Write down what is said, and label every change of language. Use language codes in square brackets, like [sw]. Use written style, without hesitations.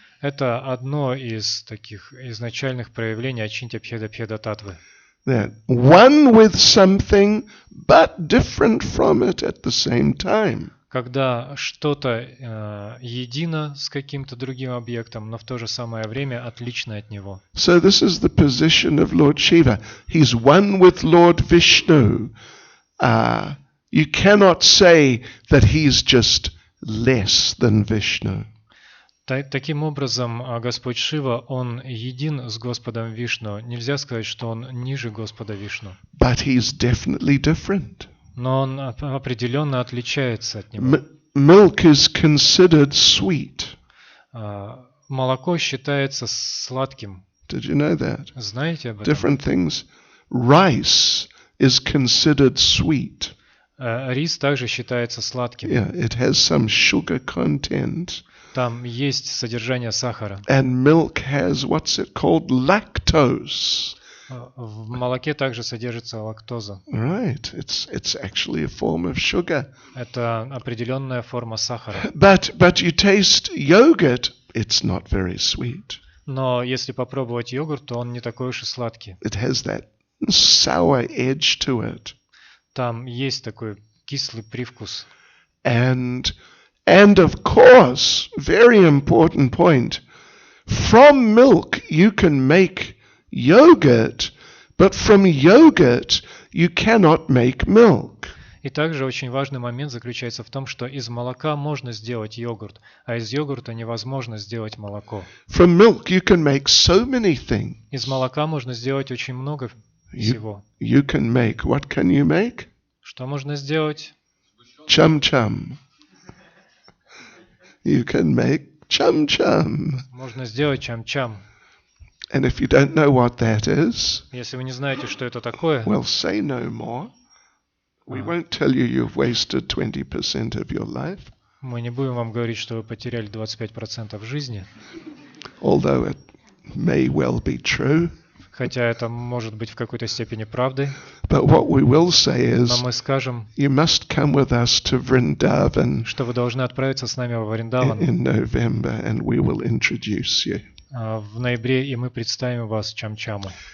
[ru] Это одно из таких изначальных проявлений Ачинтя Бхеда Бхеда Татвы. [en] That one with something, but different from it at the same time. [ru] Когда что-то едино с каким-то другим объектом, но в то же самое время отлично от него. [en] So this is the position of Lord Shiva. He's one with Lord Vishnu. You cannot say that he's just less than Vishnu. [ru] Таким образом, Господь Шива, Он един с Господом Вишну. Нельзя сказать, что Он ниже Господа Вишну. [en] But he's definitely different. [ru] Но Он определенно отличается от Него. [en] Milk is considered sweet. [ru] Молоко считается сладким. [en] Did you know that? [ru] Знаете об этом? [en] Different things. Rice is considered sweet. [ru] Рис также считается сладким. [en] Yeah, it has some sugar content. [ru] Там есть содержание сахара. [en] And milk has, what's it called? Lactose. [ru] В молоке также содержится лактоза. [en] Right, it's actually a form of sugar. [ru] Это определенная форма сахара. [en] But you taste yogurt, it's not very sweet. [ru] Но если попробовать йогурт, то он не такой уж и сладкий. [en] It has that sour edge to it. [ru] Там есть такой кислый привкус. [en] And of course, very important point, from milk you can make yogurt, but from yogurt you cannot make milk. [ru] И также очень важный момент заключается в том, что из молока можно сделать йогурт, а из йогурта невозможно сделать молоко. [en] From milk you can make so many things. [ru] Из молока можно сделать очень много всего. [en] You can make, what can you make? [ru] Что можно сделать? [en] Chum chum. You can make chum chum. [ru] Можно сделать чам-чам. [en] And if you don't know what that is, [ru] Если вы не знаете, что это такое, [en] well, say no more. We won't tell you you've wasted 20% of your life, [ru] мы не будем вам говорить, что вы потеряли 25% жизни, [en] although it may well be true. [ru] хотя это может быть в какой-то степени правдой, [en] But what we will say [ru] но [en] is, [ru] мы скажем, [en] you must come with us to Vrindavan [ru] что вы должны отправиться с нами во Вриндаван [en] in November, and we will introduce you. [ru] в ноябре, и мы представим вас чам-чаму.